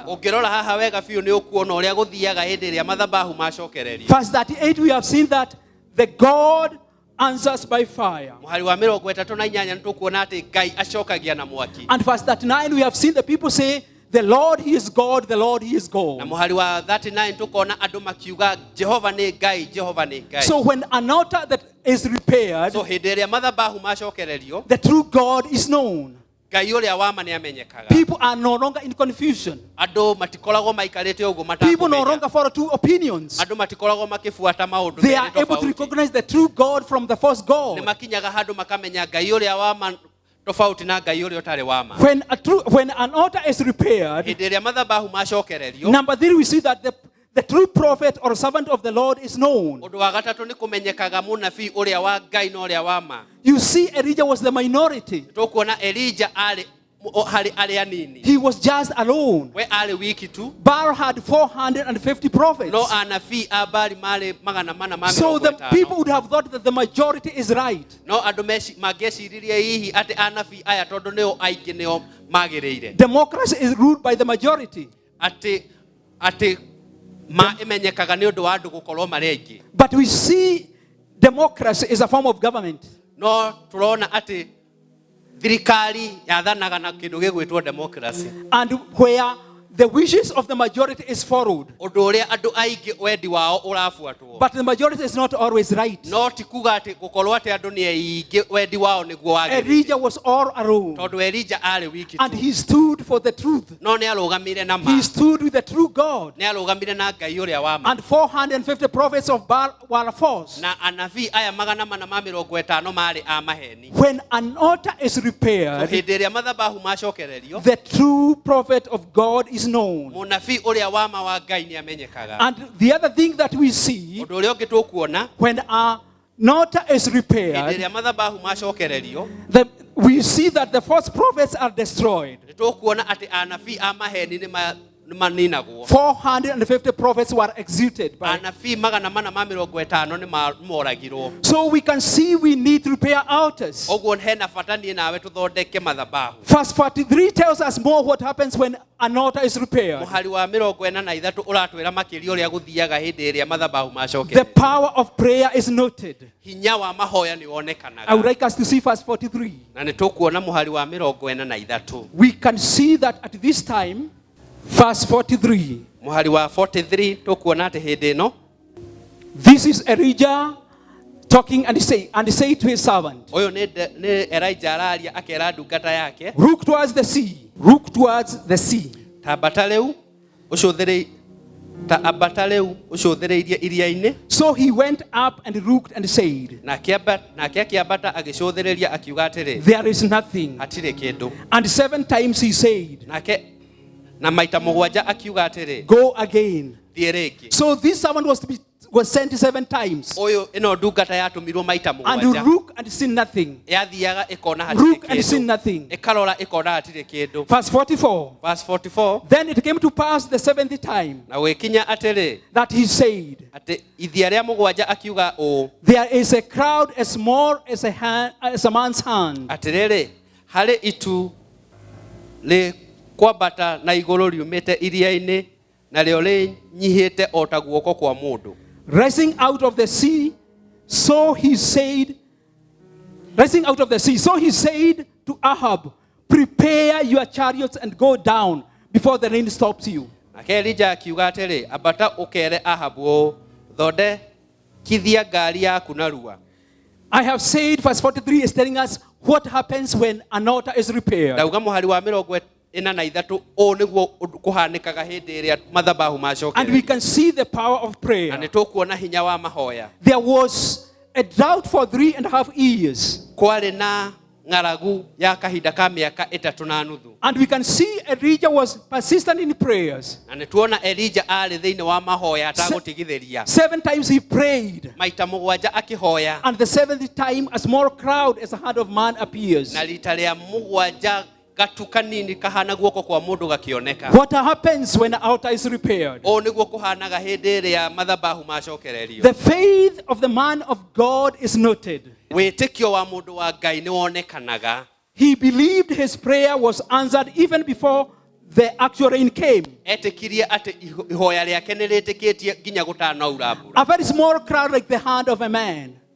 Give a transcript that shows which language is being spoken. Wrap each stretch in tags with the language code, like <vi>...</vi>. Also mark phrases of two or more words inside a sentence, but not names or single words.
<ki>Ũngĩrora haha wega biũ nĩ ũkuona ũrĩa gũthiaga hĩndĩ ĩrĩa mathabahu macokererio.</ki> <en>Verse 38, we have seen that the God answers by fire.</en> <ki>Mũhari wa 38 nĩtũkuona atĩ Ngai acokagia na mwaki.</ki> <en>And verse 39, we have seen the people say, the Lord, he is God, the Lord, he is</en> <ki>Na</ki> <en>God.</en> <ki>mũhari wa 39 tũkona andũ makiuga Jehova nĩ Ngai, Jehova nĩ Ngai.</ki> <en>So when an altar that is repaired,</en> <ki>So hĩndĩ ĩrĩa mathabahu macokererio,</ki> <en>the true God is known.</en> <ki>Ngai ũrĩa wa ma nĩamenyekaga.</ki> <en>People are no longer in confusion.</en> <ki>Andũ matikoragwo maikarĩte ũguo</ki> <en>People no</en> <ki>matakũmenya.</ki> <en>longer follow two opinions.</en> <ki>Andũ matikoragwo makĩbuata maũndũ</ki> <en>They are</en> <ki>merĩ</ki> <en>able to</en> <ki>tofauti.</ki> <en>recognize the true God from the false</en> <ki>Nĩ</ki> <en>God.</en> <ki>makinyaga handũ makamenya Ngai ũrĩa wa ma tofauti na Ngai ũrĩa ũtarĩ wa ma.</ki> <en>When an altar is repaired,</en> <ki>Hĩndĩ ĩrĩa mathabahu macokererio,</ki> <en>number 3, we see that the true prophet or servant of the Lord is known.</en> <ki>ũndũ wa gatatũ nĩ kũmenyekaga mũnabii ũrĩa wa Ngai na ũrĩa wa ma.</ki> <en>You see, Elijah was the minority.</en> <ki>Tũkuona Elijah arĩ harĩ arĩa anini.</ki> <en>He was just alone.</en> <ki>We arĩ wiki tu.</ki> <en>Baal had 450 prophets.</en> <ki>No anabii a Baali marĩ 450.</ki> <en>So the people would have thought that the majority is right.</en> <ki>No andũ mangĩciririe hihi atĩ anabii aya tondũ nĩo aingĩ nĩo magĩrĩire.</ki> <en>Democracy is ruled by the majority.</en> <ki>Atĩ imenyekaga nĩ ũndũ wa andũ gũkorwo marĩ aingĩ.</ki> <en>But we see democracy is a form of government.</en> <ki>No tũrona atĩ thirikari yathanaga na kĩndũ gĩgwĩtwo democracy.</ki> <en>And where the wishes of the majority is followed.</en> <ki>Ũndũ ũrĩa andũ aingĩ wendi wao ũrabuatwo.</ki> <en>But the majority is not always right.</en> <ki>No ti kuga atĩ gũkorwo atĩ andũ nĩ aingĩ wendi wao nĩguo wagĩrĩire.</ki> <en>Elijah was all alone.</en> <ki>Tondũ Elijah arĩ wiki</ki> <en>And</en> <ki>tu.</ki> <en>he stood for the truth.</en> <ki>No nĩ arũgamire na ma.</ki> <en>He stood with the true God.</en> <ki>Nĩ arũgamire na Ngai ũrĩa wa ma.</ki> <en>And 450 prophets of Baal were false.</en> <ki>Na anabii aya 450 marĩ a maheni.</ki> <en>When an altar is</en> <ki>So</ki> <en>repaired,</en> <ki>hĩndĩ ĩrĩa mathabahu macokererio,</ki> <en>the true prophet of God is known.</en> <ki>mũnabii ũrĩa wa ma wa Ngai nĩamenyekaga.</ki> <en>And the other thing that we see,</en> <ki>Ũndũ ũrĩa ũngĩ tũkuona,</ki> <en>when an altar is</en> <ki>hĩndĩ</ki> <en>repaired,</en> <ki>ĩrĩa mathabahu macokererio,</ki> <en>we see that the false prophets are destroyed.</en> <ki>nĩtũkuona atĩ anabii a maheni nĩmaninagwo.</ki> <en>450 prophets were executed.</en> <ki>Anabii 450 nĩmoragirwo.</ki> <en>So we can see we need to repair altars.</en> <ki>Ũguo hena bata niĩ nawe tũthondeke mathabahu.</ki> <en>Verse 43 tells us more what happens when an altar is repaired.</en> <ki>Mũhari wa 43 ũratwĩra makĩria ũrĩa gũthiaga hĩndĩ ĩrĩa mathabahu</ki> <en>The</en> <ki>macokererio.</ki> <en>power of prayer is noted.</en> <ki>Hinya wa mahoya nĩ</ki> <en>I would</en> <ki>wonekanaga.</ki> <en>like us to see verse 43.</en> <ki>Na nĩtũkuona mũhari wa 43.</ki> <en>We can see that at this time, verse 43,</en> <ki>Mũhari wa 43 tũkuona atĩ hĩndĩ ĩno</ki> <en>this is Elijah talking and he say to his servant,</en> <ki>ũyũ nĩ Elijah araria akera ndungata yake,</ki> <en>look towards the sea, look towards the sea.</en> <ki>ta ambata rĩu ũcũthĩrĩirie iria-inĩ.</ki> <en>So he went up and looked and said,</en> <ki>Nake akĩambata agĩcũthĩrĩria akiuga atĩrĩ,</ki> <en>there is nothing.</en> <ki>hatirĩ kĩndũ.</ki> <en>And 7 times he said,</en> <ki>Na maita 7 akiuga atĩrĩ,</ki> <en>go again.</en> <ki>thiĩ rĩngĩ.</ki> <en>So this servant was sent 7 times.</en> <ki>Ĩno ndungata yatũmirwo maita</ki> <en>And you</en> <ki>7.</ki> <en>look and see nothing.</en> <ki>Yathiaga ĩkona hatirĩ</ki> <en>Look and see</en> <ki>kĩndũ.</ki> <en>nothing.</en> <ki>Ĩkarora ĩkona hatirĩ kĩndũ.</ki> <en>Verse 44. Verse 44. Then it came to pass the 7th time</en> <ki>Na gũgĩkinya atĩrĩ,</ki> <en>that he said,</en> <ki>atĩ ithia rĩa 7 akiuga ũũ,</ki> <en>there is a crowd as small as a man's hand.</en> <ki>atĩrĩrĩ, harĩ itu kwambata na igũrũ riumĩte iria-inĩ na rĩo rĩnyihĩte o ta guoko kwa mũndũ.</ki> <en>Rising out of the sea, so he said to Ahab, prepare your chariots and go down before the rain stops you.</en> <ki>Nake Elija akiuga atĩrĩ, ambata ũkere Ahabu thondekithia ngari yaku narua.</ki> <en>I have said, verse 43 is telling us what happens when an altar is repaired.</en> <ki>Ndauga mũhari wa 43 ũũ nĩguo kũhanĩkaga hĩndĩ ĩrĩa mathabahu macokererio.</ki> <en>And we can see the power of prayer.</en> <ki>Na nĩtũkuona hinya wa mahoya.</ki> <en>There was a drought for 3.5 years.</en> <ki>Kwarĩ na ng'aragu ya kahinda ka mĩaka 3.5.</ki> <en>And we can see Elijah was persistent in prayers.</en> <ki>Na nĩtuona Elija arĩ thĩinĩ wa mahoya atagũtigithĩria.</ki> <en>7 times he prayed.</en> <ki>Maita 7 akĩhoya.</ki> <en>And the 7th time a small crowd as a hand of man appears.</en> <ki>Na rita rĩa 7 gatu kanini kahana guoko kwa mũndũ gakĩoneka.</ki> <en>What happens when an altar is repaired?</en> <ki>O nĩguo kũhanaga hĩndĩ ĩrĩa mathabahu macokererio.</ki> <en>The faith of the man of God is noted.</en> <ki>Wĩtĩkio wa mũndũ wa Ngai nĩ wonekanaga.</ki> <en>He believed his prayer was answered even before the actual rain came.</en> <ki>Etĩkirie atĩ ihoya rĩake nĩ rĩtĩkĩtie nginya gũtanaura mbura.</ki> <en>A very small crowd like the hand of a man.</en>